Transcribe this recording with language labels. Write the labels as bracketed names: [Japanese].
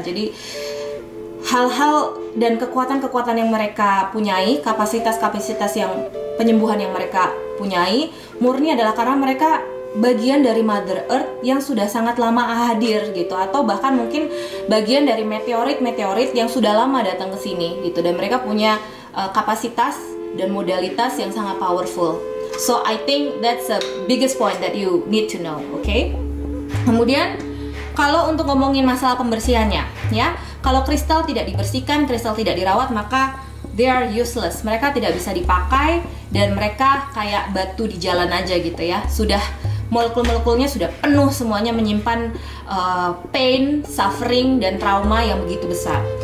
[Indonesian] Jadi hal-hal dan kekuatan-kekuatan yang mereka punyai, kapasitas-kapasitas yang penyembuhan yang mereka punyai, murni adalah karena mereka bagian dari Mother Earth yang sudah sangat lama hadir gitu, atau bahkan mungkin bagian dari meteorit-meteorit yang sudah lama datang ke sini gitu, dan mereka punya kapasitas dan modalitas yang sangat powerful. [English] So I think that's the biggest point that you need to know, okay? [Indonesian] Kemudian kalau untuk ngomongin masalah pembersihannya, ya, kalau kristal tidak dibersihkan, kristal tidak dirawat, maka [English] they are useless. [Indonesian] Mereka tidak bisa dipakai dan mereka kayak batu di jalan aja gitu ya. Sudah molekul-molekulnya sudah penuh semuanya, menyimpan [English] pain, suffering, [Indonesian] dan trauma yang begitu besar.